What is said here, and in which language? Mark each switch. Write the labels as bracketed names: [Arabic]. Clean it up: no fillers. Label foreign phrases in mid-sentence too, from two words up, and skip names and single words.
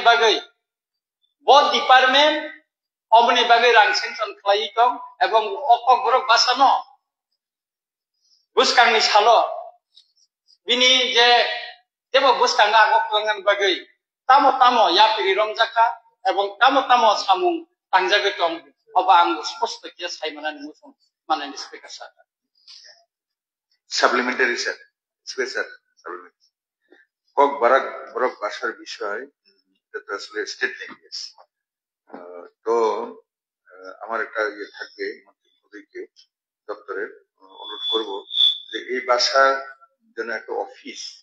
[Kok Borok] बागै बहुत डिपार्टमेंट अबनि बागै रां सेंसन खालायै दं एवं ककबरक भाषानो बुसकांनि साल बिनि जे जेबो बुसकांगा आगफलांनायनि बागै तामो तामो यापिरि रंजाखा एवं तामो तामो सामुं तांजागै दं अबा आं [Hindi] स्पष्ट किया [Kok Borok] साइमानानि मोसं माननि स्पिकार सार [English] supplementary sir special supplementary [Bangla] ককবরক ভাষার বিষয় এটা তো আসলে [English] state language [Bangla] তো আমার একটা ইয়ে থাকবে মন্ত্রীকে দপ্তরের অনুরোধ করব যে এই ভাষার জন্য একটা অফিস